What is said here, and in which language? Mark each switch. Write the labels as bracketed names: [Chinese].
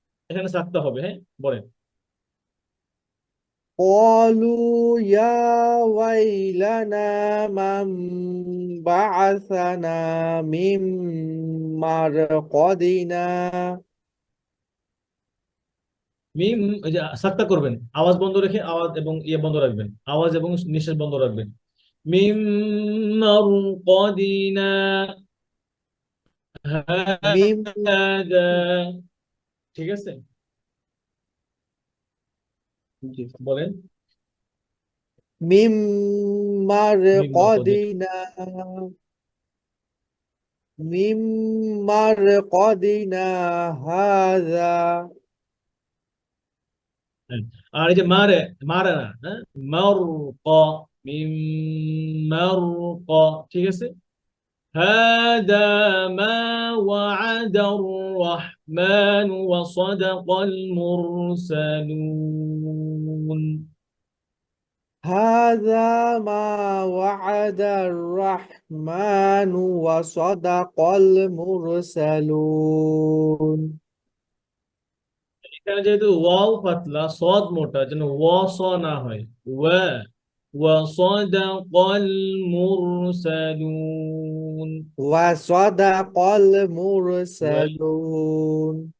[Bangla] এখানে সাতটা হবে, হ্যাঁ বলেন। [Arabic] قالوا يا ويلنا من بعثنا من مرقدنا [Bangla] মিম, ওই যে সাতটা করবেন, আওয়াজ বন্ধ রেখে আওয়াজ এবং ইয়ে বন্ধ রাখবেন, আওয়াজ এবং নিঃশ্বাস বন্ধ রাখবেন। [Arabic] মিম মারকাদিনা من [Bangla] হাদা, ঠিক আছে বলেন। [Arabic] من মিম মারকাদিনা, مرقدنا من مرقدنا هذا [Bangla] হ্যাঁ। আর এই যে মারে, মারে না, হ্যাঁ, মারকা, মিম মারকা, ঠিক আছে। [Arabic] هذا ما وعد الرحمن وصدق المرسلون। هذا ما وعد الرحمن وصدق المرسلون [Bangla] এখানে যেহেতু ওয়াও পাতলা সদ মোটা, যেন ওয়া স না হয়, ওয়া [Arabic] وصدق المرسلون। وصدق المرسلون